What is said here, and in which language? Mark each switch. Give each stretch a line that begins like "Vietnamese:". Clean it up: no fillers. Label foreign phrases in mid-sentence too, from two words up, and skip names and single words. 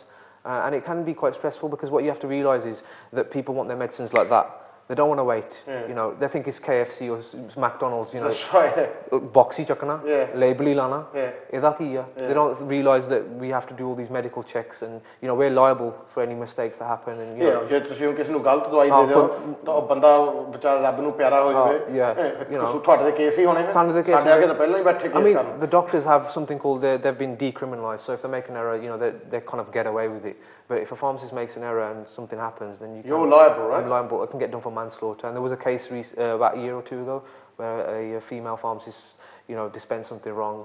English: And it can be quite stressful because what you have to realise is that people want their medicines like that. They don't want to wait. You know, they think it's KFC or it's McDonald's. You know, that's right.
Punjabi: ਬੌਕਸੀ ਚੱਕਣਾ, ਲੇਬਲ ਲਾਣਾ.
English: They don't realise that we have to do all these medical checks, and you know we're liable for any mistakes that happen. And you know,
Punjabi: ਜੇ ਤੁਸੀਂ ਕਿਸੇ ਨੂੰ ਗਲਤ ਦਵਾਈ ਦੇ ਦਿਓ ਤਾਂ ਉਹ ਬੰਦਾ ਵਿਚਾਰਾ ਰੱਬ ਨੂੰ ਪਿਆਰਾ ਹੋ ਜਾਵੇ
English: you know,
Punjabi: ਤੁਹਾਡੇ ਦੇ ਕੇਸ ਹੀ ਹੋਣੇ ਨੇ ਸਾਡੇ ਅੱਗੇ ਤਾਂ ਪਹਿਲਾਂ ਹੀ ਬੈਠੇ ਕੇਸ ਕਰਨ
English: the doctors have something called they've been decriminalised, so if they make an error, you know, they kind of get away with it. But if a pharmacist makes an error and something happens, then you're liable, right? I'm liable. It can get done for manslaughter. And there was a case about a year or two ago where a female pharmacist, you know, dispensed something wrong.